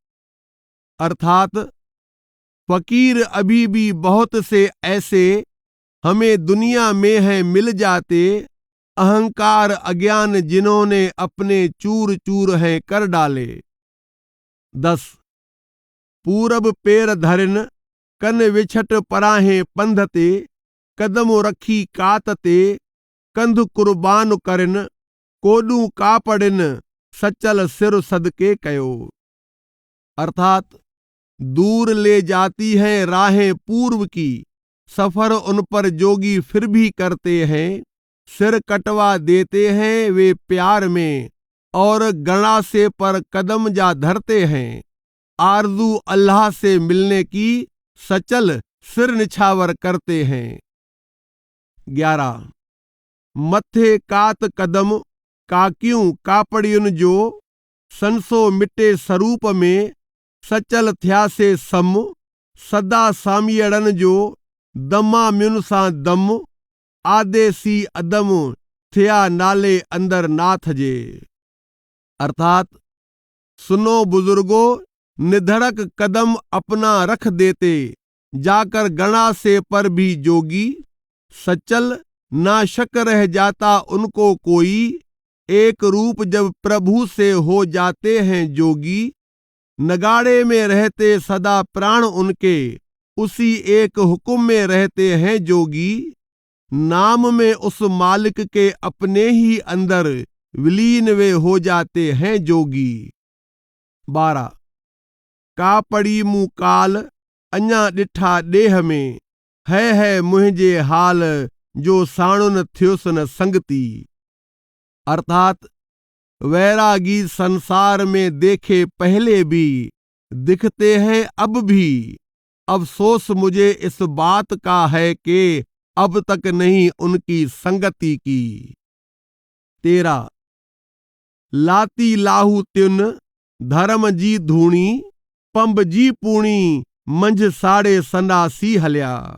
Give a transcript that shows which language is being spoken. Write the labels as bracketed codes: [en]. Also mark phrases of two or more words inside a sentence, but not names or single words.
[hi] अर्थात फकीर अभी भी बहुत से ऐसे हमें दुनिया में हैं मिल जाते, अहंकार अज्ञान जिन्होंने अपने चूर चूर हैं कर डाले। [sd] 10 पूरब पेर धरिन, कन विछट पराहें पंधते, कदम रखी कातते, कंध कुर्बान करिन, कोडू कापड़िन, सचल सिर सदके कयो। [hi] अर्थात दूर ले जाती हैं राहें पूर्व की, सफर उन पर जोगी फिर भी करते हैं। सिर कटवा देते हैं वे प्यार में, और गणासे पर कदम जा धरते हैं। आरज़ू अल्लाह से मिलने की, सचल सिर निछावर करते हैं। [sd] 11 मथे कात कदम काक्यूं कापड़ियुन जो, संसो मिटे स्वरूप में, सचल थिया से सम, सदा सामियड़न जो, दमा म्युन सां दम, आदेसी अदम थिया नाले अंदर नाथ जे। [hi] अर्थात सुनो बुजुर्गो, निधड़क कदम अपना रख देते, जाकर गणा से पर भी जोगी, सचल ना शक रह जाता उनको कोई, एक रूप जब प्रभु से हो जाते हैं जोगी। नगाड़े में रहते सदा प्राण उनके, उसी एक हुक्म में रहते हैं जोगी। नाम में उस मालिक के अपने ही अंदर विलीन वे हो जाते हैं जोगी। [sd] 12 कापड़ी मुँह काल, अञा ॾिठा ॾेह में, है मुंहिंजे हाल, जो साणुन थियुसन संगती। [hi] अर्थात वैरागी संसार में देखे पहले भी, दिखते हैं अब भी। अफसोस मुझे इस बात का है कि अब तक नहीं उनकी संगति की। [sd] 13 लाती लाहू त्युन, धर्म जी धूणी, पंब जी पूणी, मंझ साड़े संडासी हल्या।